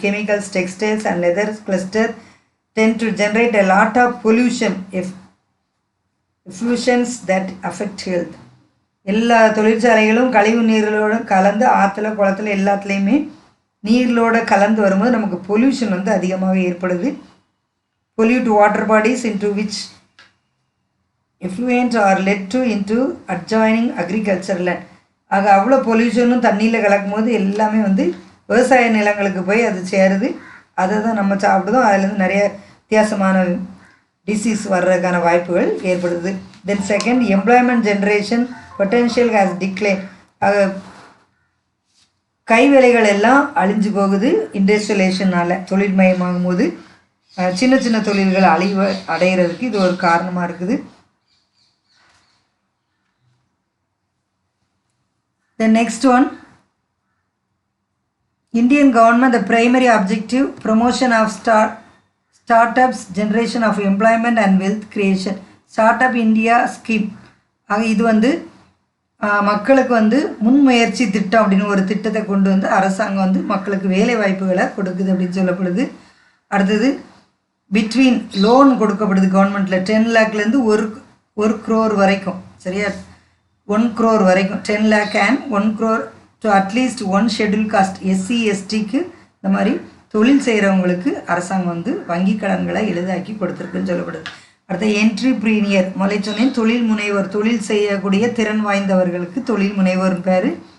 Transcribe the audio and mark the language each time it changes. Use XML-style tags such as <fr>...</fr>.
<en>Chemicals, textiles and leather cluster tend to generate a lot of pollution effusions that affect health.</en> <ta>எல்லா தொழிற்சாலைகளும் கழிவு நீர்களோடு கலந்து ஆற்றுல குளத்தில் எல்லாத்துலேயுமே நீர்களோடு கலந்து வரும்போது நமக்கு பொல்யூஷன் வந்து அதிகமாக ஏற்படுது.</ta> <en>Pollute water bodies into which effluent are led to into adjoining agricultural land.</en> <ta>ஆக அவ்வளோ பொல்யூஷனும் தண்ணியில் கலக்கும் போது எல்லாமே வந்து விவசாய நிலங்களுக்கு போய் அது சேருது. அதை தான் நம்ம சாப்பிடுதோம். அதுலேருந்து நிறைய வித்தியாசமான டிசீஸ் வர்றதுக்கான வாய்ப்புகள் ஏற்படுது.</ta> <en>Then second, employment generation potential has decline.</en> <ta>ஆக கைவேலைகள் எல்லாம் அழிஞ்சு போகுது இண்டஸ்ட்ரியலைசேஷனால். தொழில்மயமாகும் போது சின்ன சின்ன தொழில்கள் அடைகிறதுக்கு இது ஒரு காரணமாக இருக்குது.</ta> <en>The next one, Indian government, the primary objective, promotion of startups, generation of employment and wealth creation. Startup India scheme.</en> <ta>ஆக இது வந்து மக்களுக்கு வந்து முன்முயற்சி திட்டம் அப்படின்னு ஒரு திட்டத்தை கொண்டு வந்து அரசாங்கம் வந்து மக்களுக்கு வேலை வாய்ப்புகளை கொடுக்குது அப்படின்னு சொல்லப்படுது. அடுத்தது பிட்வீன் லோன் கொடுக்கப்படுது கவர்மெண்ட்டில் 10 lakhலேருந்து 1 crore வரைக்கும். சரியா, 1 crore வரைக்கும்</ta> <en>10 lakh and 1 crore to at least one scheduled caste SC STக்கு</en> <ta>இந்த மாதிரி தொழில் செய்கிறவங்களுக்கு அரசாங்கம் வந்து வங்கி கடன்களை எளிதாக்கி கொடுத்துருக்குன்னு சொல்லப்படுது. அடுத்த என்ட்ரிப்ரீனியர், முதல்ல சொன்னேன் தொழில் முனைவர், தொழில் செய்யக்கூடிய திறன் வாய்ந்தவர்களுக்கு தொழில் முனைவர் பேர்.</ta>